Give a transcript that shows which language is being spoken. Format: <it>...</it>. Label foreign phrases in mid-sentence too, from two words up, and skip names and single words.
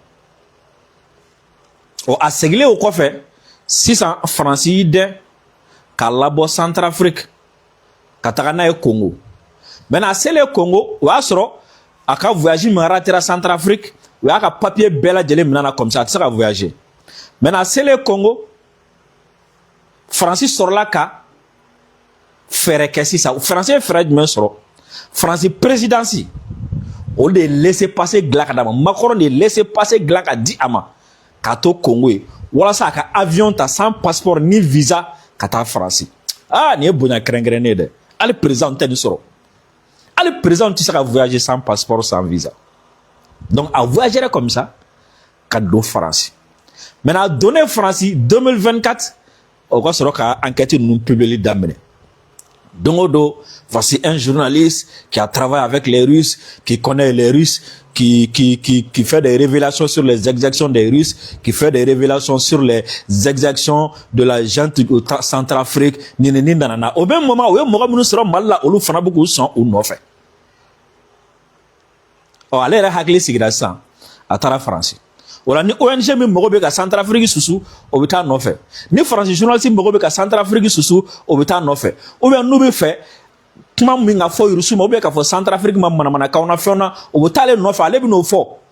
<bm>ɔ a segilen o kɔfɛ sisan Faransi y'i dɛn k'a labɔ Centrafrique ka taga n'a ye Congo maintenant a selen Congo o y'a sɔrɔ a ka voyage min ratera Centrafrique u y'a ka papier bɛɛ lajɛlen minɛ na</bm> <fr>comme ça</fr> <bm>a tɛ se ka voyager maintenant a selen Congo Faransi sɔrɔla ka fɛɛrɛ kɛ sisan Faransi ye fɛɛrɛ jumɛn sɔrɔ Faransi présidence o de ye</bm> <fr>laisser passer</fr> <bm>dilan ka d'a ma Macron de ye</bm> <fr>laisser passer</fr> <bm>dilan ka di a ma k'a to Congo ye walasa a ka avion ta</bm> <fr>sans passeport</fr> <bm>ni visa ka taa Faransi nin ye bonya kɛrɛnkɛrɛnnen ye dɛ hali président tɛ nin sɔrɔ hali président tɛ se ka voyager</bm> <fr>sans passeport sans visa</fr> <bm>donc a voyagera</bm> <fr>comme ça</fr> <bm>ka don Faransi maintenant a donné Faransi 2024 o ka sɔrɔ ka enquête ninnu publier daminɛ don o don</bm> <fr>voici un journaliste qui a travaillé avec les Russes qui connaît les Russes qui fait des révélations sur les exactions des Russes qui fait des révélations sur les exactions de la junte au Centrafrique</fr> <bm>ni nanana</bm> <fr>au même moment</fr> <bm>o ye mɔgɔ minnu sɔrɔ Mali la olu fana bɛ k'u sɔn u nɔfɛ ale yɛrɛ hakili sigira sisan a taara Faransi o la ni ONG min mago bɛ ka Centrafrique susu o bɛ taa nɔfɛ ni Faransi journaliste mago bɛ ka Centrafrique susu o bɛ taa nɔfɛ</bm> <fr>ou bien</fr> <bm>n'u bɛ fɛ kuma min ka fɔ irisiw ma</bm> <fr>ou bien</fr> <bm>ka fɔ Centrafrique ma manamanakanw na fɛnw na o bɛ taa ale nɔfɛ ale bɛ n'o fɔ</bm>